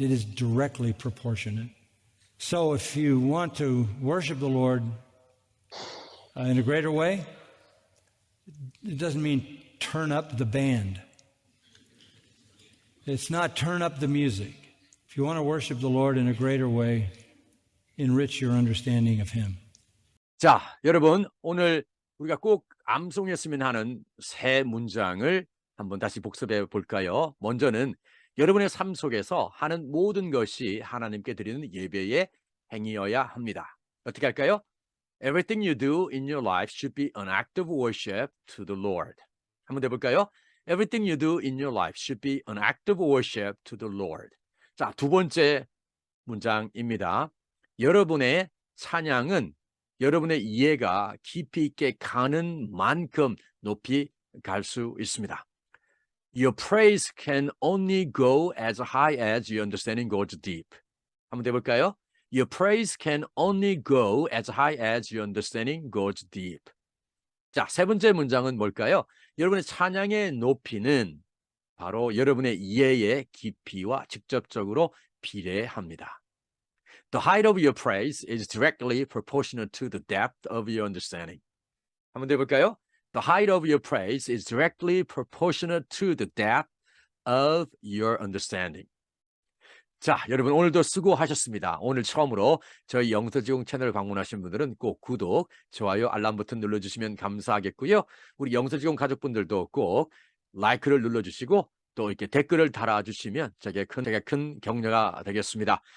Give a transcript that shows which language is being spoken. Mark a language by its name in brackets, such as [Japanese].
[English] It is directly proportionate. So if you want to worship the Lord in a greater way, it doesn't mean turn up the band. It's not turn up the music. If you want to worship the Lord in a greater way, enrich your understanding of Him. [Korean] 자, 여러분, 오늘 우리가 꼭 암송했으면 하는 세 문장을 한번 다시 복습해 볼까요? 먼저는 여러분의 삶 속에서 하는 모든 것이 하나님께 드리는 예배의 행위여야 합니다. 어떻게 할까요? [English] Everything you do in your life should be an act of worship to the Lord. [Korean] 한번 해볼까요? [English] Everything you do in your life should be an act of worship to the Lord. [Korean] 자, 두 번째 문장입니다. 여러분의 찬양은 여러분의 이해가 깊이 있게 가는 만큼 높이 갈 수 있습니다. [English] Your praise can only go as high as your understanding goes deep. [Korean] 한번 해볼까요? [English] Your praise can only go as high as your understanding goes deep. [Korean] 자, 세 번째 문장은 뭘까요? 여러분의 찬양의 높이는 바로 여러분의 이해의 깊이와 직접적으로 비례합니다. [English] The height of your praise is directly proportional to the depth of your understanding. [Korean] 한번 더 해볼까요? [English] The height of your praise is directly proportional to the depth of your understanding. [Korean] 자, 여러분 오늘도 수고하셨습니다. 오늘 처음으로 저희 영서지공 채널 방문하신 분들은 꼭 구독, 좋아요, 알람 버튼 눌러주시면 감사하겠고요. 우리 영서지공 가족분들도 꼭 라이크를 눌러주시고 또 이렇게 댓글을 달아주시면 제게 큰 격려가 되겠습니다.